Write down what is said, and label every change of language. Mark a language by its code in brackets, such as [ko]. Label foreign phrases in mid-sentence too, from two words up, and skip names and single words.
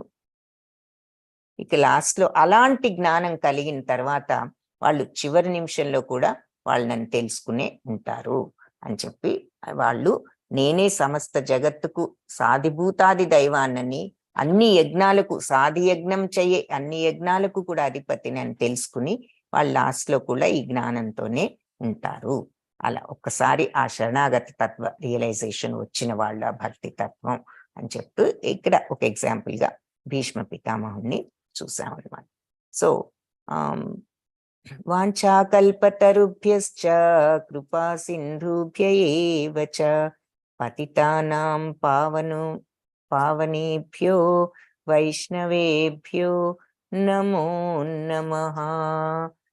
[te] ఇక లాస్ట్ లో అలాంటి జ్ఞానం కలిగిన తర్వాత వాళ్ళు చివరి నిమిషంలో కూడా వాళ్ళు నన్ను తెలుసుకునే ఉంటారు అని చెప్పి వాళ్ళు నేనే సమస్త జగత్తుకు సాధిభూతాది దైవాన్నని, అన్ని యజ్ఞాలకు సాధి యజ్ఞం చెయ్యే అన్ని యజ్ఞాలకు కూడా అధిపతిని అని తెలుసుకుని వాళ్ళు లాస్ట్ లో కూడా ఈ జ్ఞానంతోనే ఉంటారు. అలా ఒక్కసారి ఆ శరణాగత తత్వ రియలైజేషన్ వచ్చిన వాళ్ళ భక్తి తత్వం అని చెప్తూ ఇక్కడ ఒక ఎగ్జాంపుల్ గా భీష్మ పితామహుని చూసామన్నమాట. [sa] సో వాంఛాకల్పతరుభ్యశ్చ కృపా సింధుభ్య ఏవ చ పతితానాం పావనేభ్యో వైష్ణవేభ్యో నమో నమః.